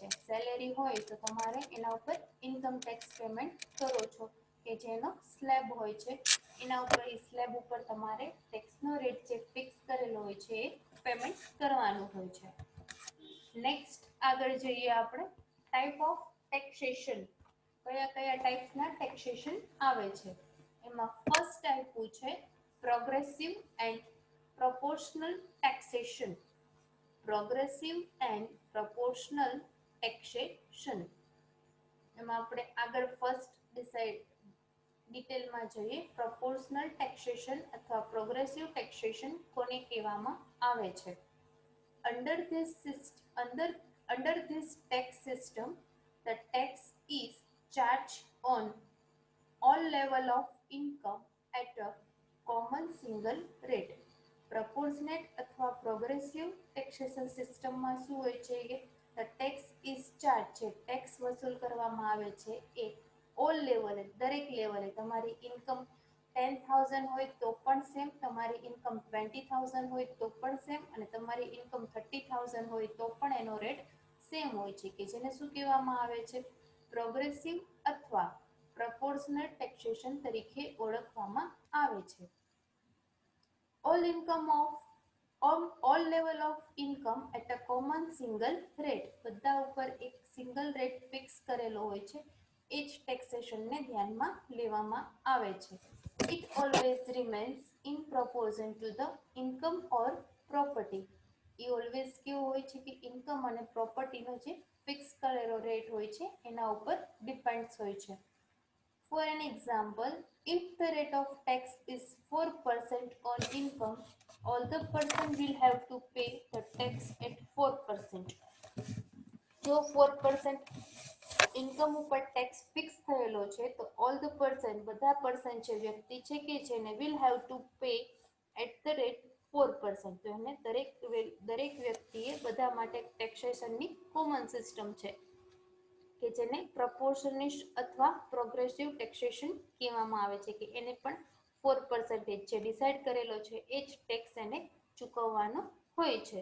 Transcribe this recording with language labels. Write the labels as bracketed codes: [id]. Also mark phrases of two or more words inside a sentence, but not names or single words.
[gu] સેલેરી હોય તો તમારે એના ઉપર [en] income tax payment [gu] કરો છો કે જેનો સ્લેબ હોય છે, એના ઉપર એ સ્લેબ ઉપર તમારે ટેક્સનો રેટ જે ફિક્સ કરેલો હોય છે એ પેમેન્ટ કરવાનું હોય છે. નેક્સ્ટ આગળ જઈએ આપણે [en] type of taxation. [gu] કયા કયા ટાઈપ્સના ટેક્સેશન આવે છે. એમાં [en] first type [gu] છે [en] progressive and proportional taxation. Progressive and proportional taxation. [gu] એમાં આપણે આગળ ફર્સ્ટ ડિટેલમાં જોઈએ. [en] proportional taxation [gu] અથવા [en] progressive taxation [gu] કોને કહેવામાં આવે છે. [en] Under this tax system, the tax is charged on all level of income at a common single rate. [gu] Proportionate અથવા [en] progressive taxation [gu] સિસ્ટમમાં શું હોય છે કે [en] the tax is charged [gu] છે, ટેક્સ વસૂલ કરવામાં આવે છે એ [en] all level, [gu] દરેક લેવલે. તમારી ઇન્કમ 10,000 હોય તો પણ સેમ, તમારી ઇન્કમ 20,000 હોય તો પણ સેમ, અને તમારી ઇન્કમ 30,000 હોય તો પણ એનો રેટ સેમ હોય છે કે જેને શું કહેવામાં આવે છે, પ્રોગ્રેસિવ અથવા [en] proportional taxation [gu] તરીકે ઓળખવામાં આવે છે. [en] all level of income at a common single rate. [gu] બધા ઉપર એક [en] single rate [gu] ફિક્સ કરેલો હોય છે, એ જ ટેક્સેશનને ધ્યાનમાં લેવામાં આવે છે. [en] It always remains in proportion to the income or property. [gu] એ ઓલવેઝ કેવું હોય છે કે ઇન્કમ અને પ્રોપર્ટીનો જે ફિક્સ કરેલો રેટ હોય છે એના ઉપર ડિપેન્ડ્સ હોય છે. [en] For an example, if the rate of tax is 4% on income, all the person will have to pay the tax at 4%. [gu] જો 4% ઇન્કમ ઉપર ટેક્સ ફિક્સ થયેલો છે તો [en] all the person, [gu] બધા પર્સન છે, વ્યક્તિ છે કે જેને [en] will have to pay at the rate 4%. [gu] તો એને દરેક વ્યક્તિએ બધા માટે ટેક્સેશનની [en] common system [gu] છે કે જેને પ્રપોર્શનિસ્ટ અથવા [en] progressive taxation [gu] કહેવામાં આવે છે કે એને પણ 4% જે ડિસાઇડ કરેલો છે એ જ ટેક્સ એને ચૂકવવાનો હોય છે.